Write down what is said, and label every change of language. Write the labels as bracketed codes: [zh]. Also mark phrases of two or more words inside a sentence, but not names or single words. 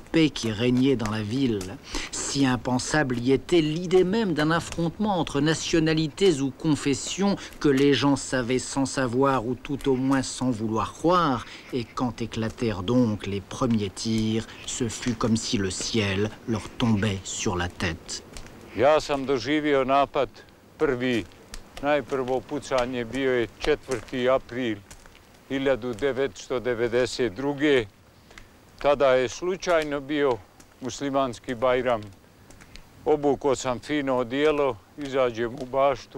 [fr] paix qui régnait dans la ville, si impensable y était l'idée même d'un affrontement entre nationalités ou confessions que les gens savaient sans savoir ou tout au moins sans vouloir croire, et quand éclatèrent donc les premiers tirs, ce fut comme si le ciel leur tombait sur la tête. [bs] Ja sam doživio napad prvi. Najprvo pucanje bio je 4. april 1992. Tada je slučajno bio muslimanski Bajram. Obukao sam fino odijelo, izađem u baštu.